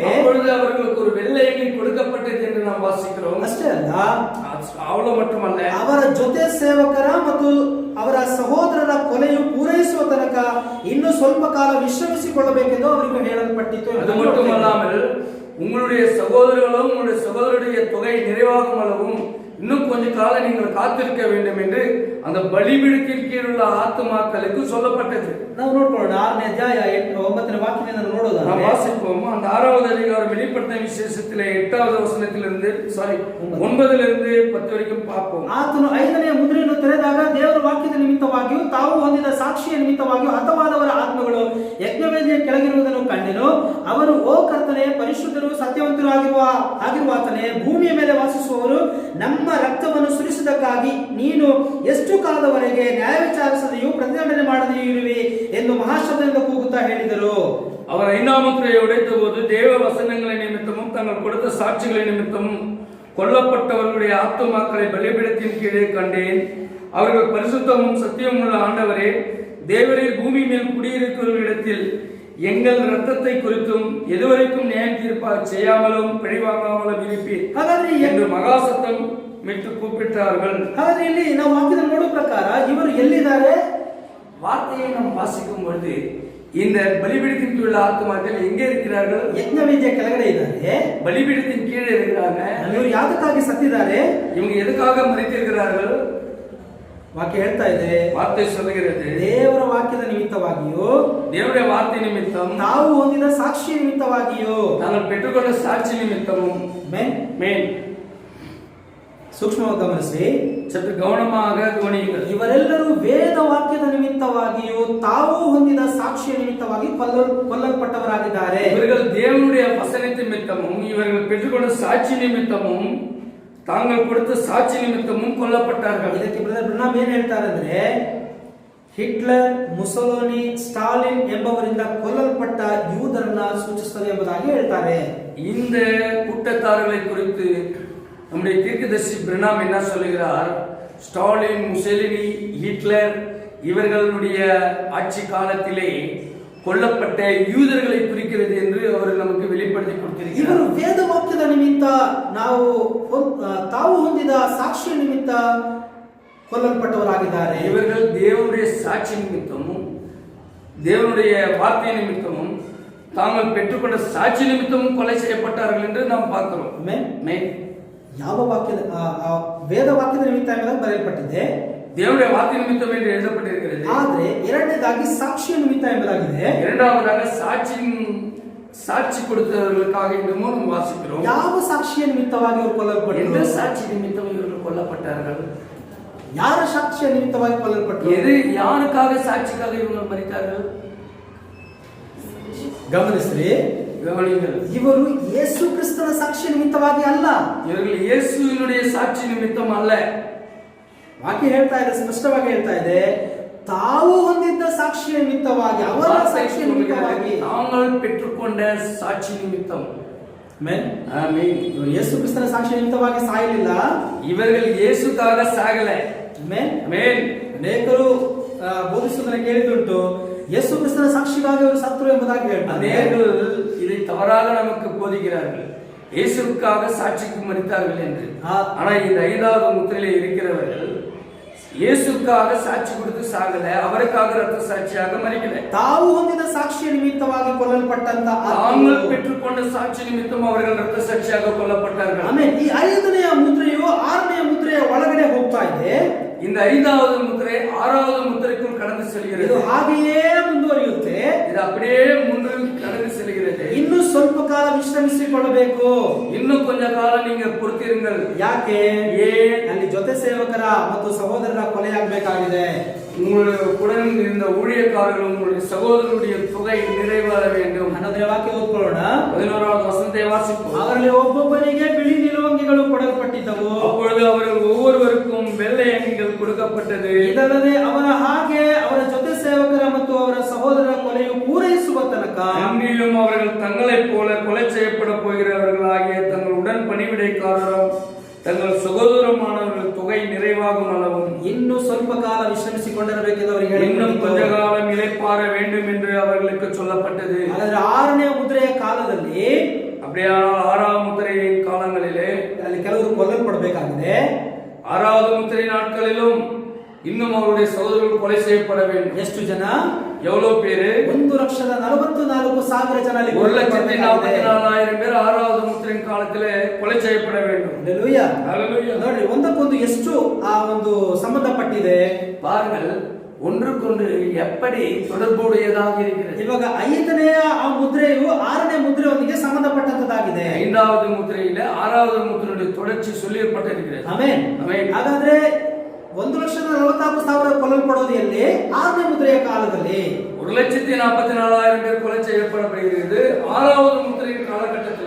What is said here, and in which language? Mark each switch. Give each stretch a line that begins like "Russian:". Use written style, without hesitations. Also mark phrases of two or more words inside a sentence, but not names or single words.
Tamil: அப்பொழுது அவர்களுக்கு ஒரு வெள்ளை அங்கி கொடுக்கப்பட்டது என்று நாம் வாசிக்கிறோம்.
Kannada: ಅಷ್ಟೇ ಅಲ್ಲ,
Tamil: அவ்வளவு மட்டுமல்ல,
Kannada: ಅವರ ಜೊತೆ ಸೇವಕರ ಮತ್ತು ಅವರ ಸಹೋದರರ ಕೊಲೆಯು ಪೂರೈಸುವ ತನಕ ಇನ್ನು ಸ್ವಲ್ಪ ಕಾಲ ವಿಶ್ರಮಿಸಿಕೊಳ್ಳಬೇಕೆಂದು ಅವರಿಗೆ ಹೇಳಲ್ಪಟ್ಟಿತ್ತು.
Tamil: அது மட்டுமல்லாமல் உங்களுடைய சகோதரர்களும் உங்களுடைய சகோதரருடைய தொகை நிறைவாகும் அளவும் இன்னும் கொஞ்ச காலம் நீங்கள் காத்திருக்க வேண்டும் என்று அந்த பலிபீடத்தின் கீழ் உள்ள ஆத்துமாக்களுக்கு சொல்லப்பட்டது.
Kannada: ನಾವು ನೋಡ್ಕೊಳ್ಳೋಣ 6ನೇ ಅಧ್ಯಾಯ 9ನೇ ವಾಕ್ಯದಿಂದ
Tamil: நாம்
Kannada: ನೋಡೋದಾದ್ರೆ
Tamil: வாசிப்போம். அந்த 6வது அதிகாரம் வெளிப்படுத்தின விசேஷத்திலே 8வது வசனத்திலிருந்து 9லிருந்து 10 வரைக்கும் பார்ப்போம்.
Kannada: ಆತನು 5ನೇ ಮುದ್ರೆಯನ್ನು ತೆರೆದಾಗ ದೇವರ ವಾಕ್ಯದ ನಿಮಿತ್ತವಾಗಿಯೂ ತಾವು ಹೊಂದಿದ ಸಾಕ್ಷಿಯ ನಿಮಿತ್ತವಾಗಿಯೂ ಹತವಾದವರ ಆತ್ಮಗಳು ಯಜ್ಞವೇದಿಯ ಕೆಳಗಿರುವುದನ್ನು ಕಂಡೆನು. ಅವರು, ಓ ಕರ್ತನೇ, ಪರಿಶುದ್ಧರು ಸತ್ಯವಂತರು ಆಗಿರುವಾತನೇ, ಭೂಮಿಯ ಮೇಲೆ ವಾಸಿಸುವವರು ನಮ್ಮ ರಕ್ತವನ್ನು ಸುರಿಸಿದ್ದಕ್ಕಾಗಿ ನೀನು ಎಷ್ಟು ಕಾಲದವರೆಗೆ ನ್ಯಾಯ ವಿಚಾರಿಸದೆಯೂ ಪ್ರತಿದಂಡನೆ ಮಾಡದೆಯೂ ಇರುವೆ ಎಂದು ಮಹಾಶಬ್ದದಿಂದ ಕೂಗುತ್ತಾ ಹೇಳಿದರು.
Tamil: அவர் 5ஆம் முத்திரையை உடைத்த போது தேவ வசனங்களின் நிமித்தமும் தங்கள் கொடுத்த சாட்சிகளின் நிமித்தமும் கொல்லப்பட்டவர்களுடைய ஆத்துமாக்களை பலிபீடத்தின் கீழே கண்டேன். அவர்கள் பரிசுத்தமும் சத்தியமும் உள்ள ஆண்டவரே, தேவரீர் பூமி மேல் குடியிருக்கிறவர்களிடத்தில் எங்கள் ரத்தத்தை குறித்தும் எதுவரைக்கும் நியாயம் தீர்ப்பாக செய்யாமலும் பழிவாங்காமலும் இருப்பீர் என்று மகா சத்தம் மிட்டு கூப்பிட்டார்கள்.
Kannada: ಹಾಗಾದ್ರೆ ಇಲ್ಲಿ ನಾವು ವಾಕ್ಯದಲ್ಲಿ ನೋಡೋ ಪ್ರಕಾರ ಇವರು ಎಲ್ಲಿದ್ದಾರೆ?
Tamil: வார்த்தையை நாம் வாசிக்கும் பொழுது இந்த பலிபீடத்தின் கீழ் உள்ள ஆத்துமாக்கள் எங்கே இருக்கிறார்கள்?
Kannada: ಯಜ್ಞವೇದಿಯ ಕೆಳಗಡೆ ಇದ್ದಾರೆ.
Tamil: பலிபீடத்தின் கீழே இருக்கிறாங்க.
Kannada: ಇವರು ಯಾದಕ್ಕಾಗಿ ಸತ್ತಿದ್ದಾರೆ?
Tamil: இவங்க எதுக்காக மரித்திருக்கிறார்கள்?
Kannada: ವಾಕ್ಯ ಹೇಳ್ತಾ ಇದೆ,
Tamil: வார்த்தை சொல்லுகிறது,
Kannada: ದೇವರ ವಾಕ್ಯದ ನಿಮಿತ್ತವಾಗಿಯೂ
Tamil: தேவனுடைய வார்த்தை நிமித்தம்
Kannada: ತಾವು ಹೊಂದಿದ ಸಾಕ್ಷಿಯ ನಿಮಿತ್ತವಾಗಿಯೂ
Tamil: தாங்கள் பெற்றுக்கொண்ட சாட்சி நிமித்தமும் மேன்
Kannada: ಸೂಕ್ಷ್ಮವಾಗಿ ಗಮನಿಸಿ,
Tamil: சற்று கவனமாக கவனியுங்கள்.
Kannada: ಇವರೆಲ್ಲರೂ ವೇದ ವಾಕ್ಯದ ನಿಮಿತ್ತವಾಗಿಯೂ ತಾವು ಹೊಂದಿದ ಸಾಕ್ಷಿಯ ನಿಮಿತ್ತವಾಗಿ ಕೊಲ್ಲಲ್ಪಟ್ಟವರಾಗಿದ್ದಾರೆ.
Tamil: இவர்கள் தேவனுடைய வசனத்தின் நிமித்தமும் இவர்கள் பெற்றுக்கொண்ட சாட்சி நிமித்தமும் தாங்கள் கொடுத்த சாட்சி நிமித்தமும் கொல்லப்பட்டார்கள்.
Kannada: ಇದಕ್ಕೆ ಬ್ರದರ್ ಬ್ರನಾಮ್ ಏನ್ ಹೇಳ್ತಾರೆ ಅಂದ್ರೆ, ಹಿಟ್ಲರ್, ಮುಸೋಲಿನಿ, ಸ್ಟಾಲಿನ್ ಎಂಬವರಿಂದ ಕೊಲ್ಲಲ್ಪಟ್ಟ ಯೂದರನ್ನ ಸೂಚಿಸುತ್ತದೆ ಎಂಬುದಾಗಿ ಹೇಳ್ತಾರೆ.
Tamil: இந்த கூட்டத்தார்களை குறித்து நம்முடைய தீர்க்கதரிசி பிரணாம் என்ன சொல்லுகிறார்? ஸ்டாலின், முசோலினி, ஹிட்லர் இவர்களுடைய ஆட்சி காலத்திலே கொல்லப்பட்ட யூதர்களை குறிக்கிறது என்று அவர் நமக்கு வெளிப்படுத்தி கொடுத்திருக்கிறார்.
Kannada: ಇವರು ವೇದ ವಾಕ್ಯದ ನಿಮಿತ್ತ ತಾವು ಹೊಂದಿದ ಸಾಕ್ಷಿಯ ನಿಮಿತ್ತ கொல்லப்பட்டவராகிದ್ದಾರೆ.
Tamil: இவர்கள் தேவனுடைய சாட்சி நிமித்தமும் தேவனுடைய வார்த்தை நிமித்தமும் தாங்கள் பெற்றுக்கொண்ட சாட்சி நிமித்தமும் கொலை செய்யப்பட்டார்கள் என்று நாம் பார்க்கிறோம்.
Kannada: ಯಾವ ವಾಕ್ಯದ ವೇದ ವಾಕ್ಯದ ನಿಮಿತ್ತ ಎಂಬುದಾಗಿ ಬರೆಯಲ್ಪಟ್ಟಿದೆ,
Tamil: தேவனுடைய வார்த்தை நிமித்தம் என்று எழுதப்பட்டிருக்கிறது.
Kannada: ಆದರೆ ಎರಡನೇದಾಗಿ ಸಾಕ್ಷಿಯ ನಿಮಿತ್ತ ಎಂಬುದಾಗಿದೆ.
Tamil: இரண்டாவதாக சாட்சி கொடுத்தவர்களுக்காக இன்னும் நாம் வாசிக்கிறோம்.
Kannada: ಯಾವ ಸಾಕ್ಷಿಯ ನಿಮಿತ್ತವಾಗಿ ಅವರು ಕೊಲ್ಲಲ್ಪಟ್ಟರು?
Tamil: எந்த சாட்சி நிமித்தம் இவர்கள் கொல்லப்பட்டார்கள்?
Kannada: ಯಾರ ಸಾಕ್ಷಿಯ ನಿಮಿತ್ತವಾಗಿ ಕೊಲ್ಲಲ್ಪಟ್ಟರು?
Tamil: எது யாருக்காக சாட்சிக்காக இவங்க மரித்தார்கள்?
Kannada: ಗಮನಿಸ್ರಿ,
Tamil: கவனிங்கள்.
Kannada: ಇವರು ಯೇಸು ಕ್ರಿಸ್ತನ ಸಾಕ್ಷಿಯ ನಿಮಿತ್ತವಾಗಿ ಅಲ್ಲ,
Tamil: இவர்கள் இயேசுவினுடைய சாட்சி நிமித்தம் அல்ல.
Kannada: ವಾಕ್ಯ ಹೇಳ್ತಾ ಇದೆ, ಸ್ಪಷ್ಟವಾಗಿ ಹೇಳ್ತಾ ಇದೆ, ತಾವು ಹೊಂದಿದ್ದ ಸಾಕ್ಷಿಯ ನಿಮಿತ್ತವಾಗಿ, ಅವರ ಸಾಕ್ಷಿಯ ನಿಮಿತ್ತವಾಗಿ,
Tamil: தாங்கள் பெற்றுக்கொண்ட சாட்சி நிமித்தம்.
Kannada: ಆಮೆನ್. ಇವರು ಯೇಸು ಕ್ರಿಸ್ತನ ಸಾಕ್ಷಿಯ ನಿಮಿತ್ತವಾಗಿ ಸಾಯಲಿಲ್ಲ,
Tamil: இவர்கள் இயேசுக்காக சாகல.
Kannada: ಆಮೆನ್. ಅನೇಕರು ಬೋಧಿಸುವುದನ್ನು ಕೇಳಿದುಂಟು, ಯೇಸು ಕ್ರಿಸ್ತನ ಸಾಕ್ಷಿಗಾಗಿ ಅವರು ಸತ್ರು ಎಂಬುದಾಗಿ ಹೇಳ್ತಾರೆ.
Tamil: அநேகர்கள் இதை தவறாக நமக்கு போதிக்கிறார்கள், இயேசுவுக்காக சாட்சிக்கு மரித்தார்கள் என்று. ஆனா இந்த 5வது முத்திரையிலே இருக்கிறவர்கள் இயேசுக்காக சாட்சி கொடுத்து சாகல, அவருக்காக ரத்த சாட்சியாக மரிக்கல.
Kannada: ತಾವು ಹೊಂದಿದ ಸಾಕ್ಷಿಯ ನಿಮಿತ್ತವಾಗಿ ಕೊಲ್ಲಲ್ಪಟ್ಟಂತ
Tamil: தாங்கள் பெற்றுக்கொண்ட சாட்சி நிமித்தம் அவர்கள் ரத்த சாட்சியாக கொல்லப்பட்டார்கள்.
Kannada: ಆಮೇಲೆ ಈ 5ನೇ ಮುದ್ರೆಯು 6ನೇ ಮುದ್ರೆಯ ಒಳಗಡೆ ಹೋಗ್ತಾ ಇದೆ.
Tamil: இந்த 5வது முத்திரை 6வது முத்திரைக்குள் கடந்து செல்கிறது.
Kannada: ಇದು ಹಾಗೆಯೇ ಮುಂದುವರಿಯುತ್ತೆ.
Tamil: இது அப்படியே முன்பு கடந்து செல்கிறது.
Kannada: ಇನ್ನು ಸ್ವಲ್ಪ ಕಾಲ ವಿಶ್ರಮಿಸಿಕೊಳ್ಳಬೇಕು.
Tamil: இன்னு கொஞ்ச கால நீங்க பொறுத்திருங்கள்.
Kannada: ಯಾಕೆ?
Tamil: ஏன்?
Kannada: ಅಲ್ಲಿ ಜೊತೆ ಸೇವಕರ ಮತ್ತು ಸಹೋದರರ ಕೊಲೆಯಾಗಬೇಕಾಗಿದೆ.
Tamil: உங்களுடைய உடன் இருந்த ஊழியக்காரர்கள் உங்களுடைய சகோதரருடைய தொகை நிறைவேற வேண்டும்.
Kannada: ಅನ್ನೋದ್ರ ವಾಕ್ಯ ಓದ್ಕೊಳ್ಳೋಣ.
Tamil: 11வது வசனத்தை வாசிப்போம்.
Kannada: ಅವರಲ್ಲಿ ಒಬ್ಬೊಬ್ಬರಿಗೆ ಬಿಳಿ ನಿಲುವಂಗಿಗಳು ಕೊಡಲ್ಪಟ್ಟಿದ್ದವು.
Tamil: அப்பொழுது அவர்கள் ஒவ்வொருவருக்கும் வெள்ளை அங்கிகள் கொடுக்கப்பட்டது.
Kannada: ಇದಲ್ಲದೆ ಅವರ ಹಾಗೆ ಅವರ ಜೊತೆ ಸೇವಕರ ಮತ್ತು ಅವರ ಸಹೋದರರ ಕೊಲೆಯು ಪೂರೈಸುವ ತನಕ
Tamil: அன்றியும் அவர்கள் தங்களைப் போல கொலை செய்யப்பட போகிறவர்களாகிய தங்கள் உடன் பணிவிடைக்காரரும் தங்கள் சகோதரமானவர்கள் தொகை நிறைவாகும் அளவும்
Kannada: ಇನ್ನು ಸ್ವಲ್ಪ ಕಾಲ ವಿಶ್ರಮಿಸಿಕೊಂಡಿರಬೇಕೆಂದು ಅವರಿಗೆ
Tamil: இன்னும் கொஞ்ச
Kannada: ಹೇಳಿದರು.
Tamil: காலம் இளைப்பாற வேண்டும் என்று அவர்களுக்கு சொல்லப்பட்டது.
Kannada: ಹಾಗಾದ್ರೆ 6ನೇ ಮುದ್ರೆಯ ಕಾಲದಲ್ಲಿ
Tamil: அப்படியானால் 6ஆம் முத்திரையின் காலங்களிலே
Kannada: ಅಲ್ಲಿ ಕೆಲವರು ಕೊಲ್ಲಲ್ಪಡಬೇಕಾಗಿದೆ.
Tamil: 6வது முத்திரை நாட்களிலும் இன்னும் அவருடைய சகோதரர்கள் கொலை செய்யப்பட வேண்டும்.
Kannada: ಎಷ್ಟು ಜನ?
Tamil: எவ்வளவு பேரு?
Kannada: 1,44,000 ಜನ ಅಲ್ಲಿ
Tamil: 1,44,000 பேர் 6வது முத்திரையின் காலத்திலே கொலை செய்யப்பட வேண்டும்.
Kannada: ಹಲ್ಲೆಲೂಯಾ.
Tamil: ஹல்லேலூயா.
Kannada: ನೋಡ್ರಿ, ಒಂದಕ್ಕೊಂದು ಎಷ್ಟು ಆ ಒಂದು ಸಂಬಂಧಪಟ್ಟಿದೆ.
Tamil: பாருங்கள், ஒன்றுக்கொன்று எப்படி தொடர்புடையதாக இருக்கிறது.
Kannada: ಇವಾಗ 5ನೇ ಆ ಮುದ್ರೆಯು 6ನೇ ಮುದ್ರೆಯೊಂದಿಗೆ ಸಂಬಂಧಪಟ್ಟಂತದ್ದಾಗಿದೆ.
Tamil: 5வது முத்திரையில 6வது முத்திரையுடைய தொடர்ச்சி சொல்லப்பட்டிருக்கிறது.
Kannada: ಆಮೆನ್. ಆಮೆನ್. ಹಾಗಾದ್ರೆ 1,44,000 ಕೊಲ್ಲಲ್ಪಡೋದು ಎಲ್ಲಿ? 6ನೇ ಮುದ್ರೆಯ ಕಾಲದಲ್ಲಿ.
Tamil: 1,44,000 பேர் கொலை செய்யப்படுகிறது 6வது முத்திரையின் காலகட்டத்தில்.